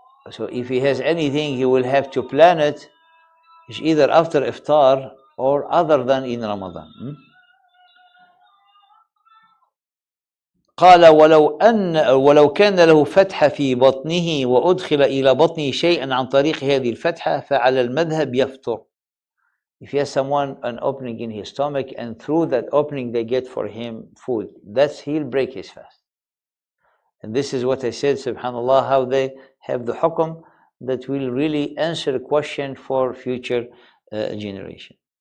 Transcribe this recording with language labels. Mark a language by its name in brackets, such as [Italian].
[English] So if he has anything, he will have to plan it either after iftar or other than in Ramadan. [Arabic] قال ولو كان له فتحة في بطنه وأدخل إلى بطنه شيئا عن طريق هذه الفتحة فعلى المذهب يفطر. [English] If he has someone an opening in his stomach and through that opening they get for him food, that's he'll break his fast. And this is what I said, subhanallah, how they have the hukum that will really answer a question for future generation.